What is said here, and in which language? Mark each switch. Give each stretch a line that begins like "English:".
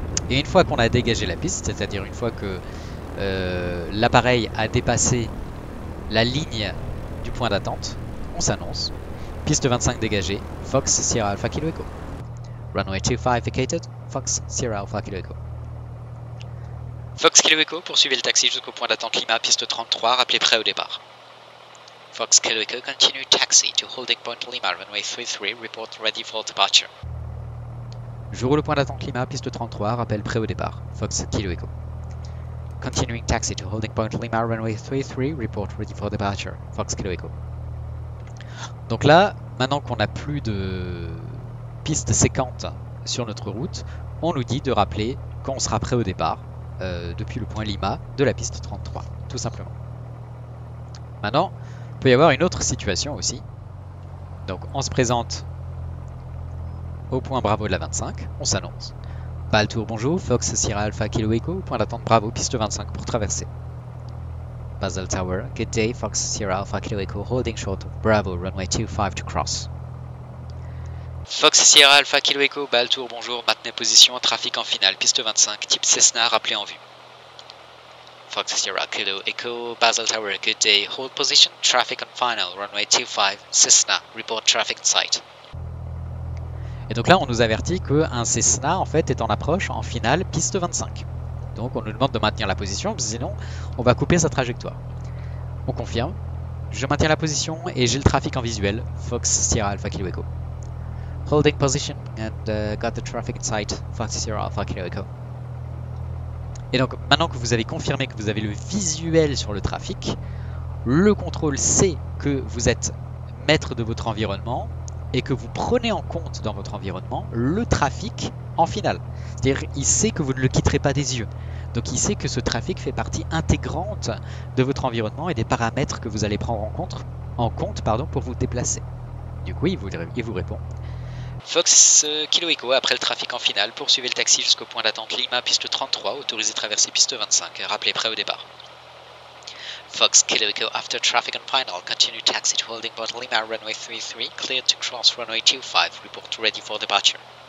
French: Et une fois qu'on a dégagé la piste, c'est-à-dire une fois que l'appareil a dépassé la ligne du point d'attente, on s'annonce. Piste 25 dégagée, Fox Sierra Alpha Kilo Echo.
English: Runway 25 vacated,
French: Fox Sierra Alpha Kilo Echo. Fox Kilo Echo, poursuivez le taxi jusqu'au point d'attente Lima, piste 33, rappelez prêt au départ.
English: Fox Kilo Echo, continue taxi to holding point Lima, runway 33, report ready for departure.
French: Je roule au point d'attente Lima, piste 33, rappel prêt au départ, Fox Kilo Echo.
English: Continuing taxi to holding point Lima, runway 33, report ready for departure, Fox Kilo Echo.
French: Donc là, maintenant qu'on n'a plus de pistes séquentes sur notre route, on nous dit de rappeler quand on sera prêt au départ depuis le point Lima de la piste 33, tout simplement. Maintenant, il peut y avoir une autre situation aussi. Donc on se présente au point Bravo de la 25, on s'annonce. Baltour, bonjour, Fox Sierra Alpha Kilo Echo, point d'attente Bravo, piste 25 pour traverser.
English: Basel Tower, good day, Fox Sierra Alpha Kilo Echo, holding short of Bravo, runway 25 to cross.
French: Fox Sierra Alpha Kilo Echo, Baltour, bonjour, maintenez position, trafic en finale, piste 25, type Cessna, rappelé en vue.
English: Fox Sierra Kilo Echo, Basel Tower, good day, hold position, traffic on final, runway 25, Cessna, report traffic in sight.
French: Et donc là, on nous avertit qu'un Cessna en fait est en approche en finale piste 25. Donc on nous demande de maintenir la position, sinon on va couper sa trajectoire. On confirme. Je maintiens la position et j'ai le trafic en visuel. Fox Sierra Alpha Kilo Echo.
English: Holding position and got the traffic in sight. Fox Sierra Alpha Kilo Echo.
French: Et donc maintenant que vous avez confirmé que vous avez le visuel sur le trafic, le contrôle sait que vous êtes maître de votre environnement et que vous prenez en compte dans votre environnement le trafic en finale. C'est-à-dire il sait que vous ne le quitterez pas des yeux. Donc il sait que ce trafic fait partie intégrante de votre environnement et des paramètres que vous allez prendre en compte pour vous déplacer. Du coup, il vous répond. Fox Kilo Echo, après le trafic en finale, poursuivez le taxi jusqu'au point d'attente Lima, piste 33, autorisé traverser piste 25, rappelez prêt au départ.
English: Fox Kilo Echo, after traffic on final, continue taxi to holding point Lima, runway 33, cleared to cross runway 25, report ready for departure.